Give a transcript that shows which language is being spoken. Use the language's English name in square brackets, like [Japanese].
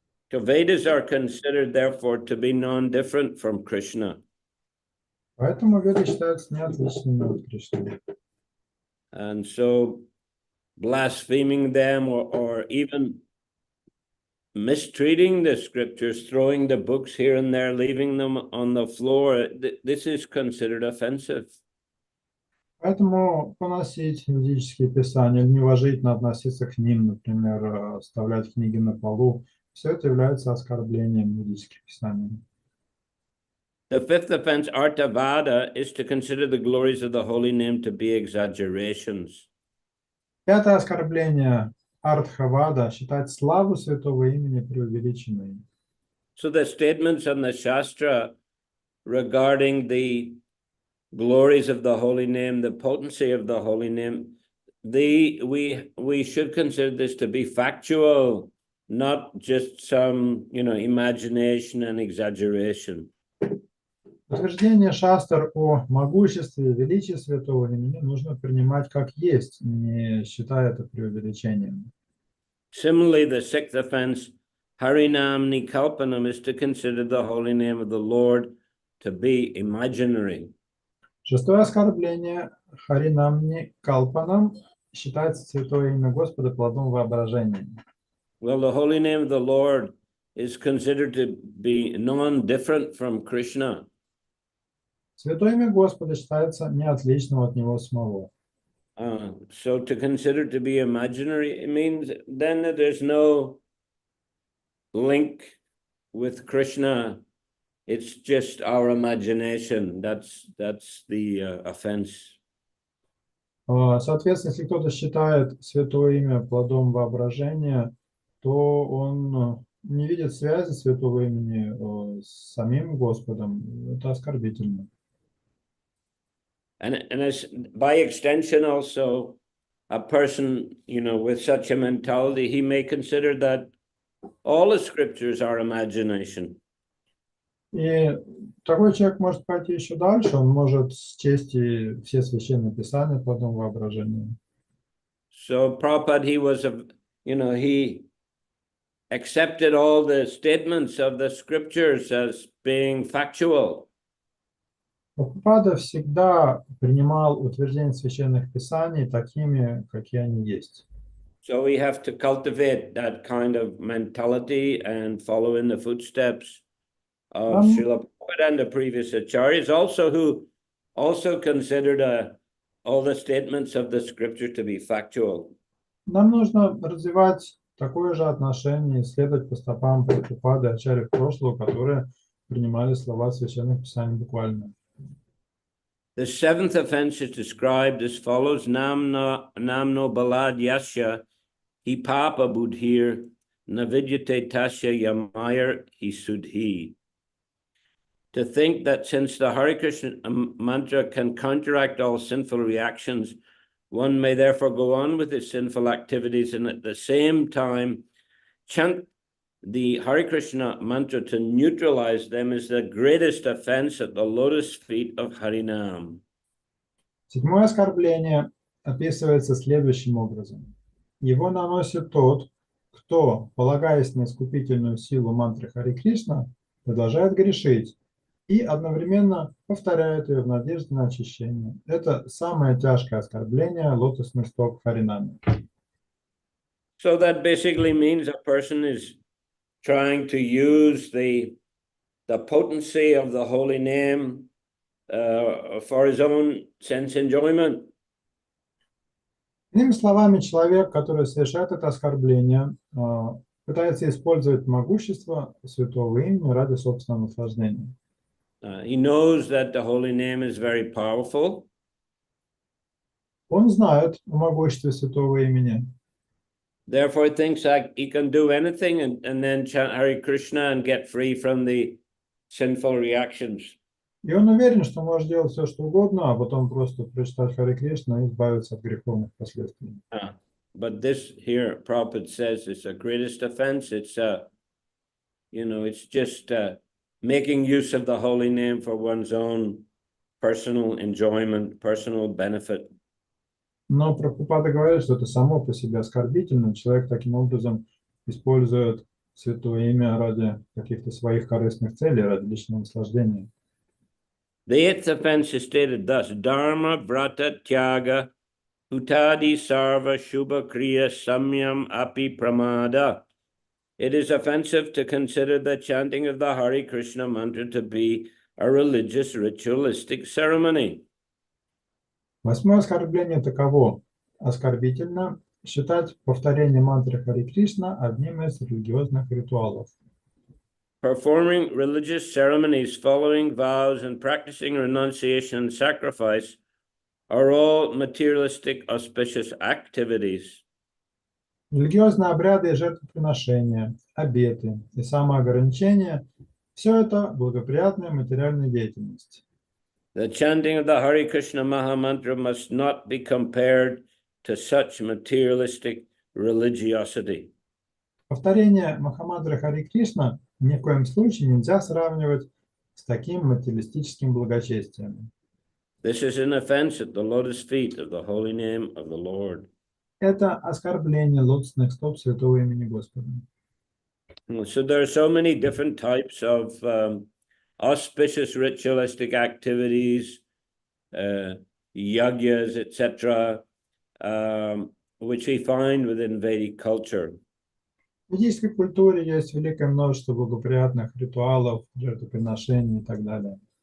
[English] So Vedas are considered, therefore, to be non-different from Krishna. [Russian] Поэтому Веды считаются неотличными от Кришны. [English] And so blaspheming them or even mistreating the scriptures, throwing the books here and there, leaving them on the floor, this is considered offensive. [Russian] Поэтому поносить ведические писания, неуважительно относиться к ним, например, оставлять книги на полу, все это является оскорблением ведических писаний. [English] The fifth offense, Artavada, is to consider the glories of the holy name to be exaggerations. [Russian] Пятое оскорбление Артхавада – считать славу святого имени преувеличенной. [English] So the statements on the Shastra regarding the glories of the holy name, the potency of the holy name, we should consider this to be factual, not just some, imagination and exaggeration. [Russian] Утверждение шастр о могуществе и величии святого имени нужно принимать как есть, не считая это преувеличением. [English] Similarly, the sixth offense, Harinam Nikalpanam, is to consider the holy name of the Lord to be imaginary. [Russian] Шестое оскорбление Харинамни Калпанам считается святое имя Господа плодом воображения. [English] Well, the holy name of the Lord is considered to be non-different from Krishna. [Russian] Святое имя Господа считается неотличным от Него самого. [English] So to consider to be imaginary, it means then that there's no link with Krishna. It's just our imagination. That's the offense. [Russian] Соответственно, если кто-то считает святое имя плодом воображения, то он не видит связи святого имени с самим Господом. Это оскорбительно. [English] And as by extension also, a person, with such a mentality, he may consider that all the scriptures are imagination. [Russian] И такой человек может пойти еще дальше, он может счесть и все священные писания по одному воображению. [English] So Prabhupada, he accepted all the statements of the scriptures as being factual. [Russian] Прабхупада всегда принимал утверждения священных писаний такими, какие они есть. [English] So we have to cultivate that kind of mentality and follow in the footsteps of Srila Prabhupada and the previous acharyas, who also considered all the statements of the scripture to be factual. [Russian] Нам нужно развивать такое же отношение, следовать по стопам Прабхупады и ачарьев прошлого, которые принимали слова священных писаний буквально. [English] The seventh offense is described as follows: [Sanskrit] Namno balad yasya hi papa budhir navidyate tasya yamayar hi sudhi. [English] To think that since the Hare Krishna mantra can counteract all sinful reactions, one may therefore go on with his sinful activities and at the same time chant the Hare Krishna mantra to neutralize them is the greatest offense at the lotus feet of Harinam. [Russian] Седьмое оскорбление описывается следующим образом. Его наносит тот, кто, полагаясь на искупительную силу мантры Харе Кришна, продолжает грешить и одновременно повторяет ее в надежде на очищение. Это самое тяжкое оскорбление лотосных стоп Харинами. [English] So that basically means a person is trying to use the potency of the holy name for his own sense enjoyment. [Russian] Иными словами, человек, который совершает это оскорбление, пытается использовать могущество святого имени ради собственного наслаждения. [English] He knows that the holy name is very powerful. [Russian] Он знает о могуществе святого имени. [English] Therefore, he thinks that he can do anything and then chant Hare Krishna and get free from the sinful reactions. [Russian] И он уверен, что может делать все, что угодно, а потом просто прочитать Харе Кришна и избавиться от греховных последствий. [English] But this here, Prabhupada says, is the greatest offense. It's it's just making use of the holy name for one's own personal enjoyment, personal benefit. [Russian] Но Прабхупада говорит, что это само по себе оскорбительно. Человек таким образом использует святое имя ради каких-то своих корыстных целей, ради личного наслаждения. [English] The eighth offense is stated thus: [Sanskrit] Dharma vrata tyaga hutadi sarva shubha kriya samyam api pramada. [English] It is offensive to consider the chanting of the Hare Krishna mantra to be a religious ritualistic ceremony. [Russian] Восьмое оскорбление таково. Оскорбительно считать повторение мантры Харе Кришна одним из религиозных ритуалов. [English] Performing religious ceremonies, following vows, and practicing renunciation and sacrifice are all materialistic, auspicious activities. [Russian] Религиозные обряды и жертвоприношения, обеты и самоограничения – все это благоприятная материальная деятельность. [English] The chanting of the Hare Krishna Mahamantra must not be compared to such materialistic religiosity. [Russian] Повторение Махамантры Харе Кришна ни в коем случае нельзя сравнивать с таким материалистическим благочестием. [English] This is an offense at the lotus feet of the holy name of the Lord. [Russian] Это оскорбление лотосных стоп святого имени Господа. [English] So there are so many different types of auspicious ritualistic activities, yagyas, etc., which we find within Vedic culture. [Russian] В ведической культуре есть великое множество благоприятных ритуалов, жертвоприношений и так далее.